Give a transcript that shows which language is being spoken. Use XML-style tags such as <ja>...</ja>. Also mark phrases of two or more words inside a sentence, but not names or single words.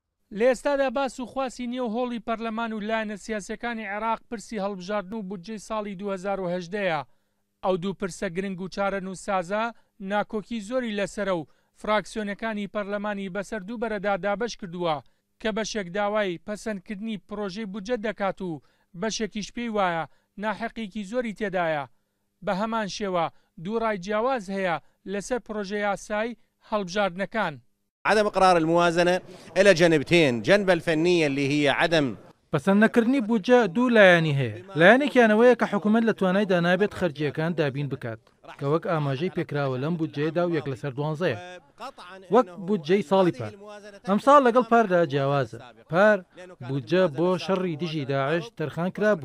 <ckb>لە ئێستادا باس و خواسی نێو هۆڵی پەرلەمان و لایەنە سیاسیەکانی عێراق پرسی هەڵبژاردن و بودجەی ساڵی 2018 ئەو دوو پرسە گرنگ و چارە نووسازە ناکۆکی زۆری لەسەرە و فراکسیۆنەکانی پەرلەمانی بەسەر دوو بەرەدا دابەش کردووە کە بەشێک داوای پەسەندکردنی پڕۆژەی بودجە دەکات و بەشێکیش پێی وایە ناحەقێکی زۆری تێدایە. بە هەمان شێوە دوو ڕای جیاواز هەیە لەسەر پڕۆژەیاسای هەڵبژاردنەکان.</ckb> <ar>عدم إقرار الموازنة إلى جانبتين، جنب الفنية اللي هي عدم</ar> <ckb>پەسەندنەکردنی بودجە دوو لایەنی هەیە. لایەنێکیانەوەیە کە حکوومەت لە توانای دانابێت خەرجیەکان دابین بکات کە وەک ئاماژەی پێکراوە لەم بودجەیەدا و 1/12 وەک بودجەی ساڵی پار. ئەم ساڵ لەگەڵ پاردا جیاوازە. پار بودجە بۆ شەڕی دژی داعش تەرخان کرابوو.</ckb>